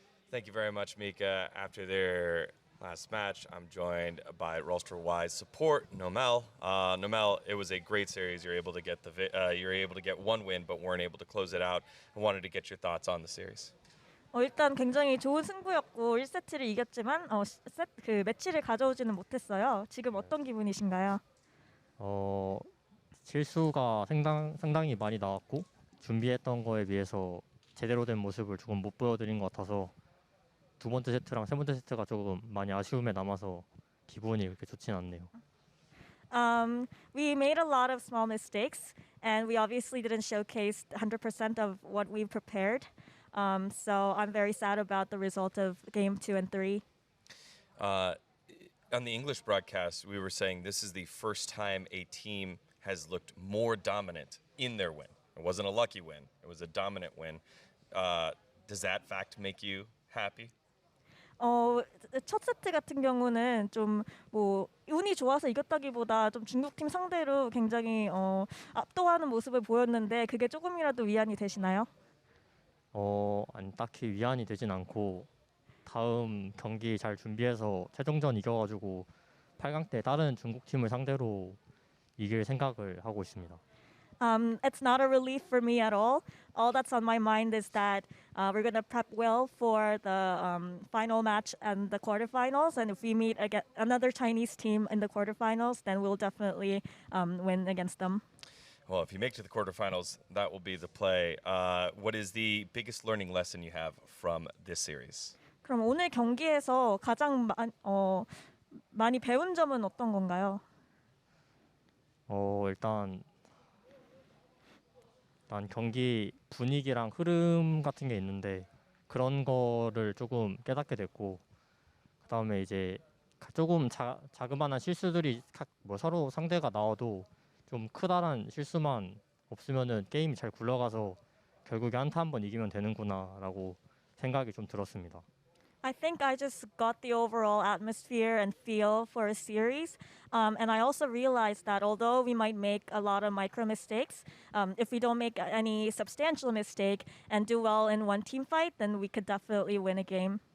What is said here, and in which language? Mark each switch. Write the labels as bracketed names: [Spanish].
[English] Thank you very much, Mika. After their last match, I'm joined by Rolster Y's support, Nomel. Nomel, it was a great series. You're able to get one win, but weren't able to close it out. I wanted to get your thoughts on the series. [Korean] 일단 굉장히 좋은 승부였고 1세트를 이겼지만 매치를 가져오지는 못했어요. 지금 어떤 기분이신가요? 실수가 상당히 많이 나왔고 준비했던 거에 비해서 제대로 된 모습을 조금 못 보여드린 것 같아서 두 번째 세트랑 세 번째 세트가 조금 많이 아쉬움에 남아서 기분이 그렇게 좋진 않네요. [English] We made a lot of small mistakes, and we obviously didn't showcase 100% of what we prepared. So I'm very sad about the result of game 2 and 3. On the English broadcast, we were saying this is the first time a team has looked more dominant in their win. It wasn't a lucky win. It was a dominant win. Does that fact make you happy? [Korean] 첫 세트 같은 경우는 좀 운이 좋아서 이겼다기보다 좀 중국팀 상대로 굉장히 압도하는 모습을 보였는데 그게 조금이라도 위안이 되시나요? 아니 딱히 위안이 되진 않고 다음 경기 잘 준비해서 최종전 이겨가지고 8강 때 다른 중국 팀을 상대로 이길 생각을 하고 있습니다. [English] It's not a relief for me at all. All that's on my mind is that we're going to prep well for the final match and the quarterfinals. And if we meet another Chinese team in the quarterfinals, then we'll definitely win against them. Well, if you make it to the quarterfinals, that will be the play. What is the biggest learning lesson you have from this series? [Korean] 그럼 오늘 경기에서 가장 많이 배운 점은 어떤 건가요? 일단 경기 분위기랑 흐름 같은 게 있는데 그런 거를 조금 깨닫게 됐고 그다음에 이제 조금 자그마한 실수들이 서로 상대가 나와도 좀 크다란 실수만 없으면은 게임이 잘 굴러가서 결국에 한타 한 번 이기면 되는구나라고 생각이 좀 들었습니다. [English] I think I just got the overall atmosphere and feel for a series. And I also realized that although we might make a lot of micro mistakes, if we don't make any substantial mistake and do well in one team fight, then we could definitely win a game.